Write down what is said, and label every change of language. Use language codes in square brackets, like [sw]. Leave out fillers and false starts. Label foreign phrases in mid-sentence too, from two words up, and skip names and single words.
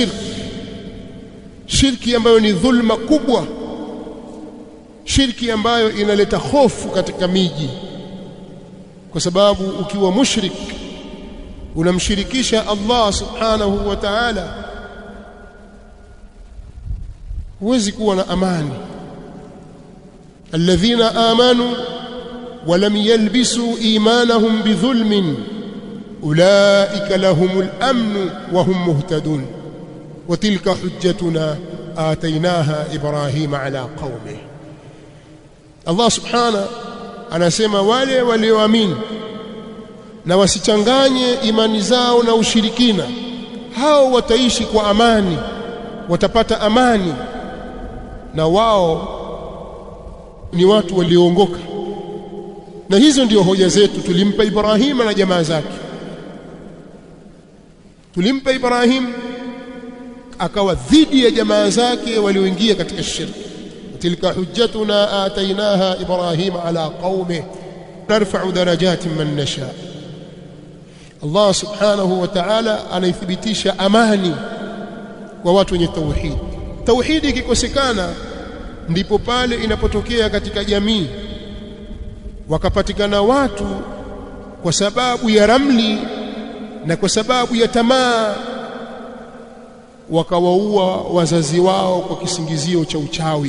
[sw] shirki ambayo ni dhulma kubwa, shirki ambayo inaleta hofu katika miji, kwa sababu ukiwa mushrik unamshirikisha [ar] الله سبحانه وتعالى, [sw] huwezi kuwa na amani. [ar] الذين آمنوا ولم يلبسوا إيمانهم بظلم أولئك لهم الأمن وهم مهتدون وتلك حجتنا آتيناها إبراهيم على قومه. الله سبحانه [sw] anasema wale walioamini na wasichanganye imani zao na ushirikina, hao wataishi kwa amani, watapata amani, na wao ni watu walioongoka. Na hizo ndio hoja zetu tulimpa Ibrahima na jamaa zake. Tulimpa Ibrahim akawa dhidi ya jamaa zake walioingia katika shirki. [ar] تلك حجتنا آتيناها إبراهيم على قومه نرفع درجات من نشاء. الله سبحانه وتعالى [sw] anaithibitisha amani kwa watu wenye tauhid. Tauhidi ikikosekana ndipo pale inapotokea katika jamii wakapatikana watu kwa sababu ya ramli na kwa sababu ya tamaa wakawaua wazazi wao kwa kisingizio cha uchawi.